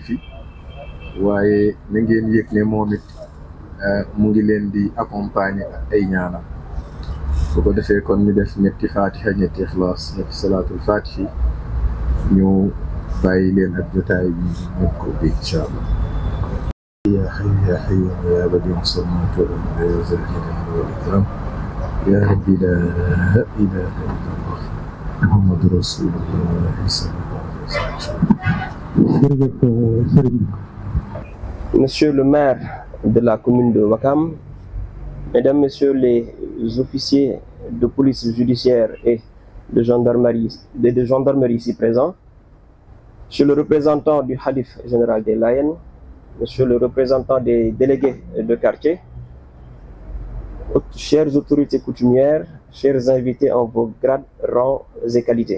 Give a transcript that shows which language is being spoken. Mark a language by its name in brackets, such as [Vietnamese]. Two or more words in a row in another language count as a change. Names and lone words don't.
[Wolof] fi waaye na ngeen yëg ne moom it mu ngi leen di accompagner ak ay ñaanam bu ko defee kon ñu def ñetti fatiha ñetti ixlaas ñetti salaatul fatihi ñu bàyyi leen ak jotaay bi ñu ko bi [Arabic] إن شاء الله يا حي يا حي يا بديع السماوات والأرض يا ذا الجلال والإكرام يا رب لا إله إلا الله محمد رسول الله صلى الله عليه وسلم. [French] Monsieur le maire de la commune de Ouakam, Mesdames, Messieurs les officiers de police judiciaire et de gendarmerie ici présents, Monsieur le représentant du Khalif général des Layènes, Monsieur le représentant des délégués de quartier, chères autorités coutumières, chers invités en vos grades, rangs et qualités.